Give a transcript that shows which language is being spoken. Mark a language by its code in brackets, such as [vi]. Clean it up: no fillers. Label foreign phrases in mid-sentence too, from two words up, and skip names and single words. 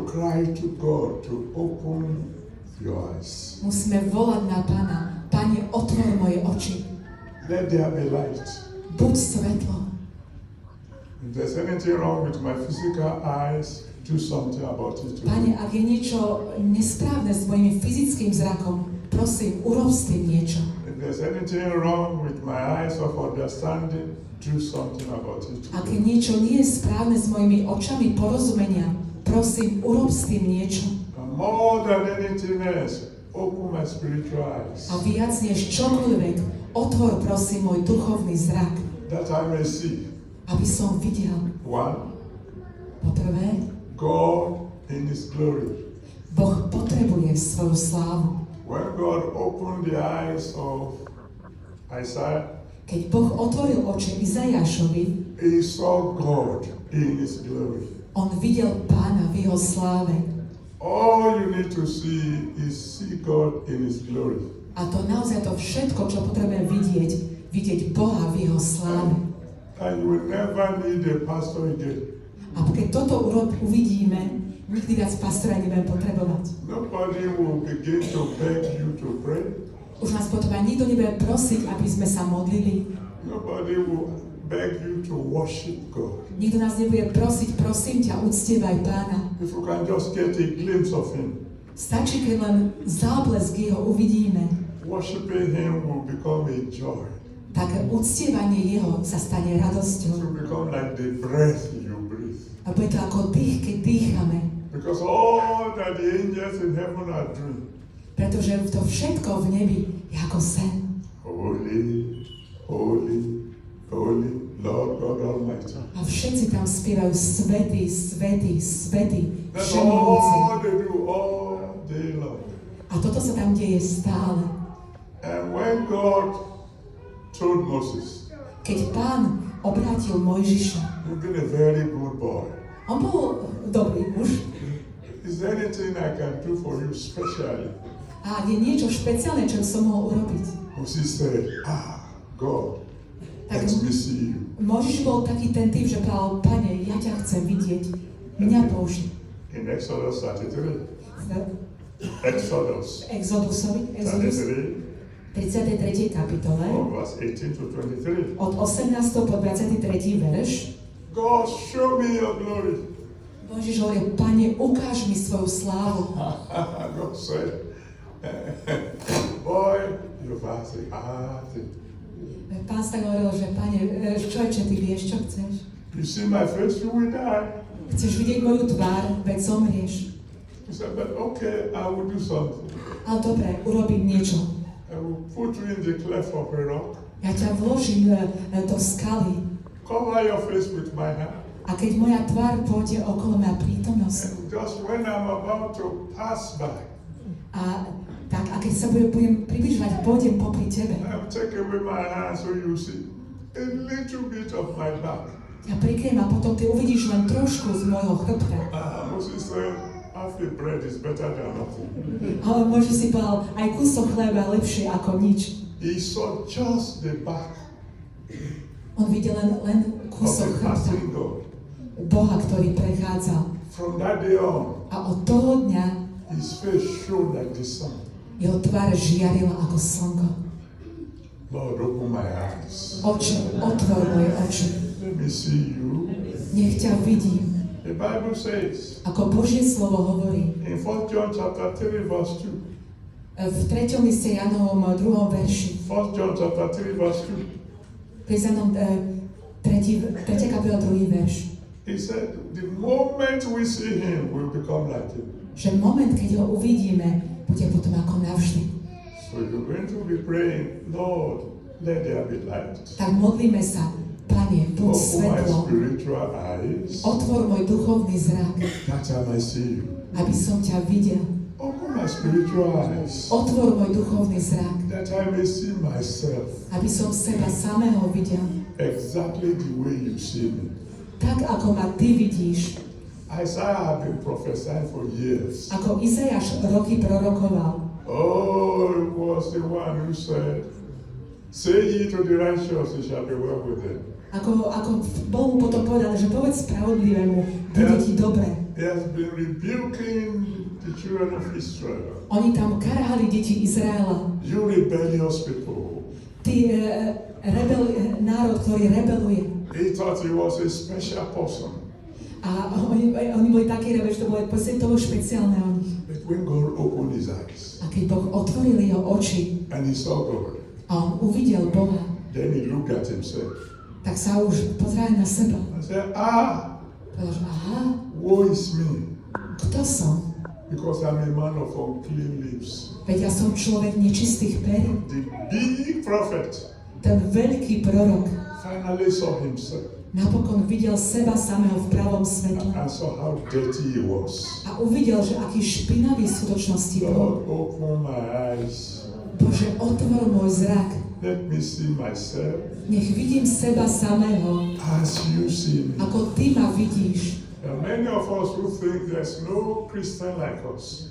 [en] cry to God to open your eyes. [sk] Musíme volať na Pána. Pane, otvor moje oči. [en] Let there be light. [sk] Buď svetlo. [en] If there's anything wrong with my physical eyes, do something about it. [sk] Pane, ak je niečo nesprávne s mojim fyzickým zrakom, prosím, urob s tým niečo. [en] If there's anything wrong with my eyes of understanding, do something about it. [sk] Ak niečo nie je správne s mojimi očami porozumenia, prosím, urob s tým niečo. [en] And more than anything else, open my spiritual eyes. [sk] A viac než čokoľvek, otvor prosím môj duchovný zrak, [en] That I may see. [sk] aby som videl. [en] One, [sk] Poprvé, [en] God in His glory. [sk] Boh potrebuje svoju slávu. [en] When God opened the eyes of Isaiah, [sk] Keď Boh otvoril oči Izajášovi, [en] he saw God in His glory. [sk] on videl Pána v jeho sláve. [en] All you need to see is see God in His glory. [sk] A to naozaj to všetko, čo potrebujeme vidieť Boha v jeho sláve. [en] And you will never need a pastor again. [sk] A keď toto uvidíme, nikdy viac pastora nebudeme potrebovať. [en] Nobody will begin to beg you to pray. [sk] Už nás potom aj nikto nebude prosiť, aby sme sa modlili. [en] Nobody will beg you to worship God. [sk] Nikto nás nebude prosiť, prosím ťa, uctievaj Pána. [en] If you can just get a glimpse of Him, [sk] Stačí, keď len záblesk jeho uvidíme, [en] worshiping Him will become a joy. [sk] tak uctievanie jeho sa stane [en] It [sk] radosťou. [en] will become like the breath you breathe. [sk] A bude to ako dých, keď dýchame. [en] Because all that the angels in heaven are doing, [sk] Pretože to všetko v nebi je ako sen. [en] holy, holy, holy, Lord God Almighty. [sk] A všetci tam spievajú svätý, svätý, svätý, [en] That's [sk] všemohúci. [en] all they do all day long. [sk] A toto sa tam deje stále. [en] And when God told Moses, [sk] Keď Pán obrátil Mojžiša, [en] you've been a very good boy. [sk] on bol dobrý muž. [en] Is there anything I can do for you specially? [sk] A je niečo špeciálne, čo som mohol urobiť. [en] Moses said, God, [sk] Tak [en] let me see you. [sk] Mojžiš bol taký ten typ, že povedal, Pane, ja ťa chcem vidieť. Mňa použij. [en] In Exodus 33, [sk] V Exodus Exodus 33, 33. kapitole [en] from verse 18 to 23. [sk] od 18. po 23. verš [en] God, show me your glory. [sk] Mojžiš hovorí, Pane, ukáž mi svoju slávu. [en] God said, boy, you've asked a hard thing. [sk] Pán sa hovoril, že Pane, človeče, ty vieš, čo chceš? [en] You see my face, you will die. [sk] Chceš vidieť moju tvár, veď zomrieš. [en] He said, but okay, I will do something. [sk] Ale dobre, urobím niečo. [en] I will put you in the cleft of a rock. [sk] Ja ťa vložím do skaly [en] Cover your face with my hand. [sk] a keď moja tvár pôjde okolo mňa prítomnosť [en] And just when I'm about to pass by, [sk] a keď sa budem približovať, pôjdem popri tebe. [en] I will take away my hand so you see a little bit of my back. [sk] Ja prikryjem a potom ty uvidíš len trošku z môjho chrbta. [en] Moses said, half a bread is better than nothing. [sk] Ale môže si povedal, aj kúsok chleba lepšie ako nič. [en] He saw just the back [sk] On videl len [en] of [sk] kúsok [en] the [sk] chrbta [en] passing God. [sk] Boha, ktorý prechádzal. [en] From that day on, [sk] A od toho dňa [en] his face shone like the sun. [sk] jeho tvár žiarila ako slnko. [en] Lord, open my eyes. [sk] Oči, otvor moje oči. [en] Let me see you. [sk] Nech ťa vidím. [en] The Bible says [sk] Ako Božie slovo hovorí [en] in 1 John chapter 3 verse 2. [sk] v 3. liste Jánovom 2. verši. [en] 1 John chapter 3 verse 2. [sk] Pri Jánom 3. kapitola 2. verš. [en] He said, the moment we see him, we'll become like him. [sk] Že moment, keď ho uvidíme, bude potom ako navždy. [en] So you're going to be praying, Lord, let there be light. [sk] Tak modlíme sa, Pane, buď [en] Open my [sk] svetlo, [en] spiritual eyes, [sk] otvor môj duchovný zrak, [en] that I might see you. [sk] aby som ťa videl. [en] Open my spiritual eyes, [sk] Otvor môj duchovný zrak, [en] that I may see myself [sk] aby som seba samého videl. [en] exactly the way you see me. [sk] Tak, ako ma ty vidíš, [en] Isaiah had been prophesying for years. [sk] ako Izajáš roky prorokoval. [en] Oh, it was the one who said, say ye to the righteous, it shall be well with them. [sk] Ako Bohu potom povedal, že povedz spravodlivému, bude ti dobre. [en] He has been rebuking the children of Israel. [sk] Oni tam karhali deti Izraela. [en] You rebellious people. [sk] Tí národ, ktorý rebeluje. [en] He thought he was a special person. [sk] A oni boli takí, že to bolo toho špeciálne o nich. [en] But when God opened his eyes [sk] A keď Boh otvoril jeho oči [en] and he saw God, [sk] a on uvidel Boha, [en] then he looked at himself [sk] tak sa už pozrel na seba. [en] and said, [sk] Povedal, že aha, [en] woe is me, [sk] kto som? [en] because I'm a man of unclean lips. [sk] Veď ja som človek nečistých perí. [en] The big prophet [sk] Ten veľký prorok [en] finally saw himself [sk] napokon videl seba samého v pravom svetle. [en] and saw how dirty he was. [sk] A uvidel, že aký špinavý v skutočnosti bol. [en] Lord, open my eyes. [sk] Bože, otvor môj zrak. [en] Let me see myself [sk] Nech vidím seba samého, [en] as you see me. [sk] ako Ty ma vidíš. [en] There are many of us who think there's no Christian like us.